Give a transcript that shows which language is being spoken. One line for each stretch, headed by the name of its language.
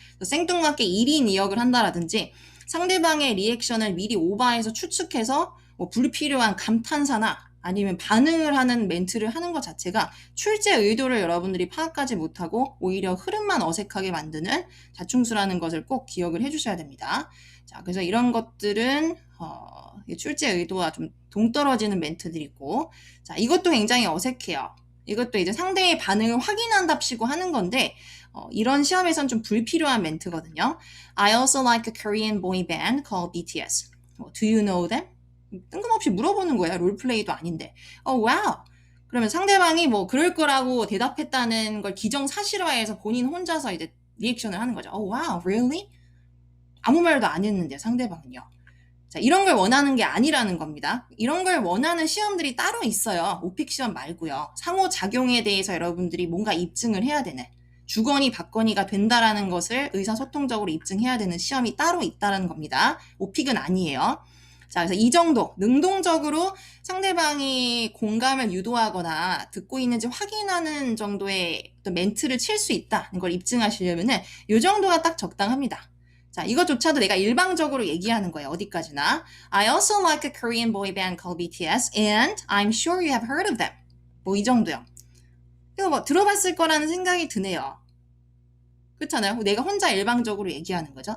Korean: 생뚱맞게 1인 2역을 한다라든지 상대방의 리액션을 미리 오버해서 추측해서 뭐 불필요한 감탄사나 아니면 반응을 하는 멘트를 하는 것 자체가 출제 의도를 여러분들이 파악하지 못하고 오히려 흐름만 어색하게 만드는 자충수라는 것을 꼭 기억을 해주셔야 됩니다. 자, 그래서 이런 것들은 출제 의도와 좀 동떨어지는 멘트들이고, 자, 이것도 굉장히 어색해요. 이것도 이제 상대의 반응을 확인한답시고 하는 건데 이런 시험에선 좀 불필요한 멘트거든요.
English: I also like a Korean boy band called BTS. Do you know them?
Korean: 뜬금없이 물어보는 거야. 롤플레이도 아닌데. 와우. 그러면 상대방이 뭐 그럴 거라고 대답했다는 걸 기정사실화해서 본인 혼자서 이제 리액션을 하는 거죠.
English: 와우, really?
Korean: 아무 말도 안 했는데 상대방은요. 자, 이런 걸 원하는 게 아니라는 겁니다. 이런 걸 원하는 시험들이 따로 있어요. 오픽 시험 말고요. 상호작용에 대해서 여러분들이 뭔가 입증을 해야 되는, 주거니 받거니가 된다라는 것을 의사소통적으로 입증해야 되는 시험이 따로 있다는 겁니다. 오픽은 아니에요. 자, 그래서 이 정도 능동적으로 상대방이 공감을 유도하거나 듣고 있는지 확인하는 정도의 어떤 멘트를 칠 수 있다는 걸 입증하시려면은 이 정도가 딱 적당합니다. 자, 이것조차도 내가 일방적으로 얘기하는 거예요. 어디까지나. I also like a Korean boy band called BTS and I'm sure you have heard of them. 뭐 이 정도요. 이거 뭐 들어봤을 거라는 생각이 드네요. 그렇잖아요. 내가 혼자 일방적으로 얘기하는 거죠.